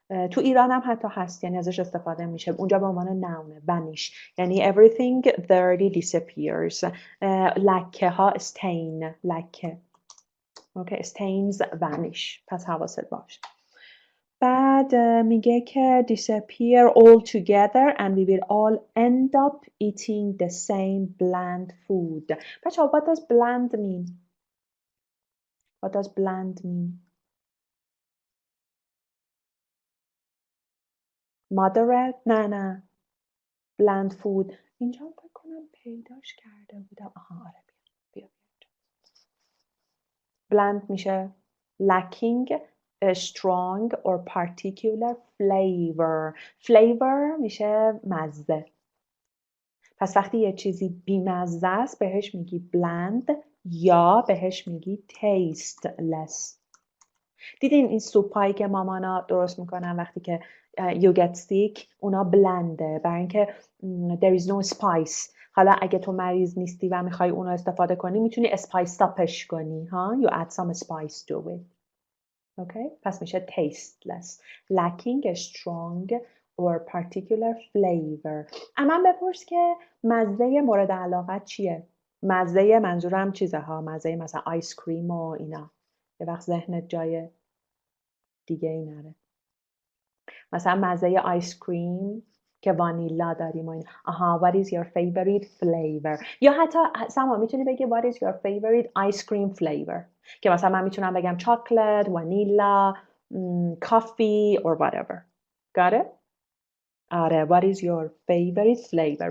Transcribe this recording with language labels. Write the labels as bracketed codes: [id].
[fa] تو ایران هم حتی هست، یعنی ازش استفاده میشه. اونجا به عنوان نونه vanish یعنی [en] everything dirty disappears. [fa] لکه ها stain لکه. [en] Okay, stains vanish. [fa] پس حواست باشه. بعد میگه که [en] disappear all together and we will all end up eating the same bland food. بچه‌ها what does bland mean? What does bland mean? Moderate؟ نه bland food. [fa] اینجا فکر کنم پیداش کرده بودم. آها آره بیا. [en] bland میشه lacking a strong or particular flavor. [fa] Flavor میشه مزه. پس وقتی یه چیزی بیمزه است بهش میگی bland یا بهش میگی tasteless. دیدین این سوپایی که مامانا درست میکنن وقتی که [en] you get sick [fa] اونا بلنده برای اینکه [en] there is no spice. [fa] حالا اگه تو مریض نیستی و میخوای اونو استفاده کنی میتونی اسپایس تاپش کنی ها. [en] you add some spice to it. Okay? [fa] پس میشه [en] tasteless. lacking a strong or particular flavor. [fa] اما بپرس که مزه مورد علاقت چیه؟ مزه منظورم چیزه ها. مزه مثلا آیس کریم و اینا. یه وقت ذهنت جای دیگه ای نره. مثلا مزه آیس کریم که وانیلا داریم و این. [en] آها what is your favorite flavor. [fa] یا حتی سما میتونی بگی [en] what is your favorite ice cream flavor [fa] که مثلا من میتونم بگم [en] chocolate, vanilla, coffee or whatever. Got it? آره what is your favorite flavor.